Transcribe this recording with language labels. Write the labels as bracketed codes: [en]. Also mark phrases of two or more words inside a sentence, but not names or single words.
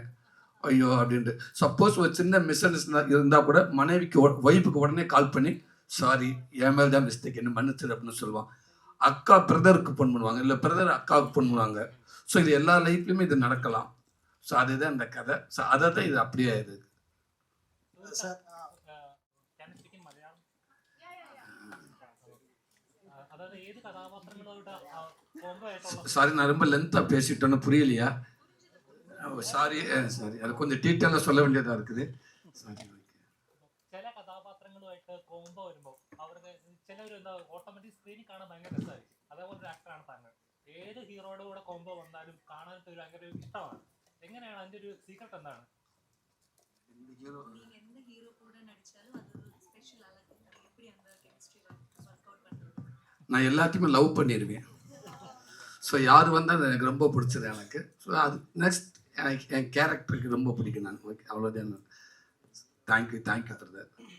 [ta] ஐயோ அப்படின்ட்டு சப்போஸ் ஒரு சின்ன [en] mis understanding [ta] இருந்தால் கூட மனைவிக்கு ஒய்ஃபுக்கு உடனே கால் பண்ணி சாரி என் மேலே தான் மிஸ்டேக், என்ன மன்னிச்சிரு அப்படின்னு சொல்லுவான். அக்கா பிரதருக்கு ஃபோன் பண்ணுவாங்க, இல்லை பிரதர் அக்காவுக்கு ஃபோன் பண்ணுவாங்க. ஸோ இது எல்லா லைஃப்லையுமே இது நடக்கலாம். ஸோ அதுதான் இந்த கதை. ஸோ அதை தான் இது அப்படியே இது. [ml] സാർ [en] Can you speak in Malayalam? [ml] അതായത് ഏത് കഥാപാത്രങ്ങളോട് കോംബോ ആയിട്ടുള്ള [ta] சாரி நான் ரொம்ப லென்த்தாக பேசிட்டேன்னு புரியலையா? [en] sorry sorry, [ta] அது கொஞ்சம் டீட்டெயிலாக சொல்ல வேண்டியதாக இருக்குது. சாரி. [ml] ചില കഥാപാത്രങ്ങളുമായിട്ട് കോംബോ വരുമ്പോൾ അവർക്ക് ചിലവർ എന്താ [en] automatic screen [ml] കാണാൻ ഭയങ്കര രസമായിരിക്കും. അതേപോലെ ഒരു ആക്ടറാണ് താങ്കൾ. ഏത് ഹീറോയുടെ കൂടെ കോംബോ വന്നാലും കാണാൻ ഒരു ഭയങ്കര ഇഷ്ടമാണ്. എങ്ങനെയാണ് അതിന്റെ ഒരു സീക്രട്ട് എന്താണ്? [ta] நீங்க எந்த ஹீரோ கூட நடிச்சாலும் அது ஒரு ஸ்பெஷல் அழகு. எப்படி அந்த கெமிஸ்ட்ரி [en] work out [ta] பண்றது? நான் எல்லாத்தையுமே லவ் பண்ணிடுவேன். ஸோ யார் வந்தால் எனக்கு ரொம்ப பிடிச்சது எனக்கு. ஸோ அது நெக்ஸ்ட் எனக்கு என் கேரக்டருக்கு ரொம்ப பிடிக்கும். நான் ஓகே அவ்வளோதான். [en] thank you brother.